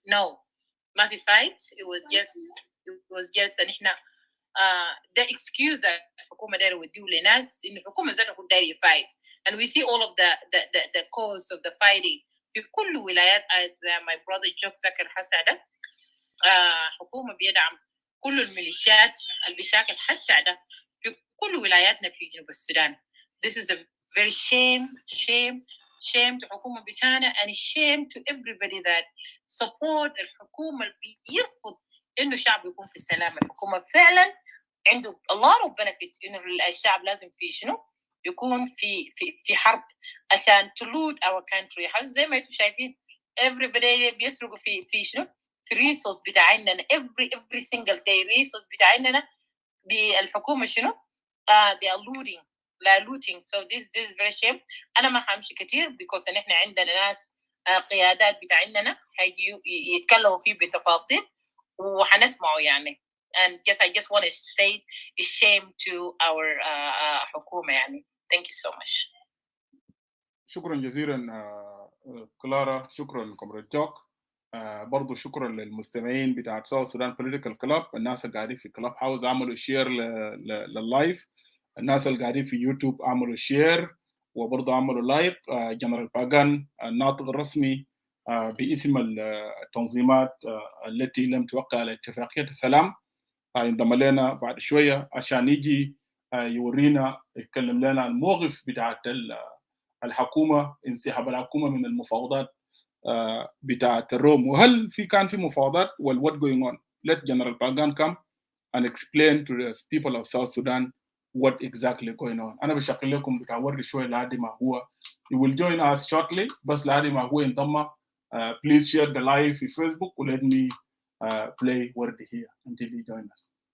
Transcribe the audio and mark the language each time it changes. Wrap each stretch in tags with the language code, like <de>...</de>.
<ar>no, ما في fight.</ar> <en>it was just</en> <ar>إن إحنا ده excuse الحكومة دايرة وديه لناس إن الحكومة ذاتها كنت دايرة fight,</ar> <en>and we see all of the cause of the fighting</en> <ar>في كل ولايات.</ar> <en>as my brother Jock</en> <ar>ذكر هسه ده حكومة بيدعم كل الميليشيات اللي بيشاكل هسه ده في كل ولاياتنا في جنوب السودان.</ar> <en>This is a very shame to</en> <ar>الحكومة بتاعنا,</ar> <en>and shame to everybody that support</en> <ar>الحكومة اللي بيرفض إنه الشعب يكون في السلام. الحكومة فعلا عنده</ar> <en>a lot of benefit</en> <ar>إنه الشعب لازم في شنو يكون في حرب عشان</ar> <en>to loot our country.</en> <ar>زي ما انتم شايفين everybody بيسرقوا في شنو في resource بتاعنا</ar> <en>every single day</en> <ar>resource بتاعنا بالحكومة شنو</ar> <en>they are looting. So this is very shame.</en> <ar>أنا ما همشي كتير because إن إحنا عندنا ناس قيادات بتاعنا هيجوا يتكلموا فيه بتفاصيل وحنسمعوا يعني.</ar> <en>And I just want to say a shame to our</en> <ar>حكومة يعني.</ar> <en>Thank you so much.</en> <ar>شكرا جزيلا كلارا، شكرا كومريد جوك. برضو شكرا للمستمعين بتاع ساوث سودان بوليتيكال كلاب، الناس اللي قاعدين في كلاب هاوس عملوا شير لللايف، الناس اللي قاعدين في يوتيوب عملوا شير وبرضو عملوا لايك. جنرال باغان الناطق الرسمي باسم التنظيمات التي لم توقع على اتفاقية السلام ينضم لنا بعد شوية عشان يجي يورينا يتكلم لنا عن الموقف بتاعت الحكومة، انسحاب الحكومة من المفاوضات بتاعت الروم، وهل كان في مفاوضات</ar> <en>what going on. Let General Pagan come and explain to the people of South Sudan what exactly going on.</en> <ar>أنا بشكل لكم بتاوري شوية لحد ما هو</ar> <en>he will join us shortly</en> <ar>بس لحد ما هو ينضم</ar> <en>please share the live في Facebook and let me play word here until he join us.</en>